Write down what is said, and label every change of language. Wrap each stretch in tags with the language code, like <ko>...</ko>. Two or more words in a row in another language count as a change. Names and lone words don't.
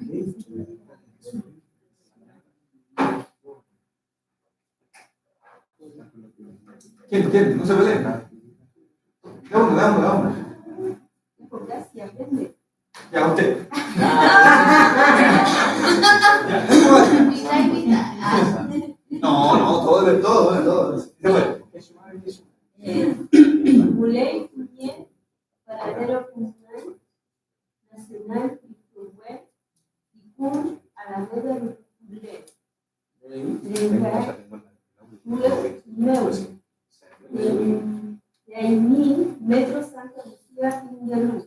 <es>¿Quién? No se peleen. Dame. Ya, usted. No, todo. Se puede. Muley, Cuñé, Paradero Funcional, Nacional, Web, Icún, Alameda, Muley. Leimín, Metro Santa Lucía, Ingalú.</es>